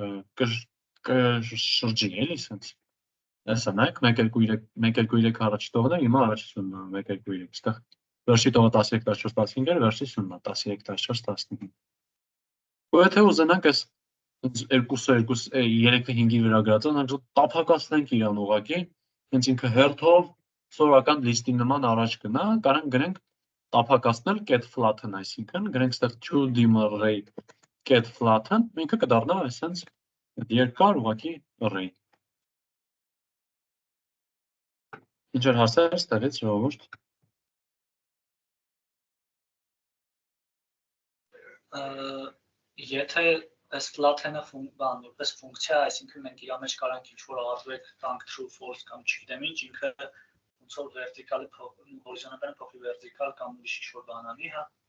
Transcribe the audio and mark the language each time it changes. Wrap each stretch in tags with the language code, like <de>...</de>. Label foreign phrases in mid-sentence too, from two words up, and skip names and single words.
<hy>կշրջի էլի սենց։ Այսա նայեք 1-2-3 առաջի տողն է, հիմա առաջի սյունն է 1-2-3, ստեղ վերջի տողը 13-14-15 էր, վերջի սյունն է 13-14-15։ Ու եթե ուզենանք այս 3-ը 5-ի վրա գրածը, մենք տափակացնենք իրան ուղղակի, հենց ինքը հերթով սովորական լիստի նման առաջ գնա, կարանք գրենք տափակացնել</hy> <en>get flatten,</en> <hy>այսինքն գրենք ստեղ</hy> <en>2D array get flatten,</en> <hy>ինքը կդառնա այսպես երկար ուղղակի array։ Ինչ-որ հարցեր ստեղից ժողովուրդ։ Եթե այս flatten-ը որպես ֆունկցիա, այսինքն մենք իր մեջ կարանք ինչ-որ array տանք</hy> <en>true false</en> <hy>կամ չգիտեմ ինչ, ինքը ոնց որ vertical-ը հորիզոնտալը փոխի vertical կամ ուրիշ ինչ-որ բան անի, հա։</hy>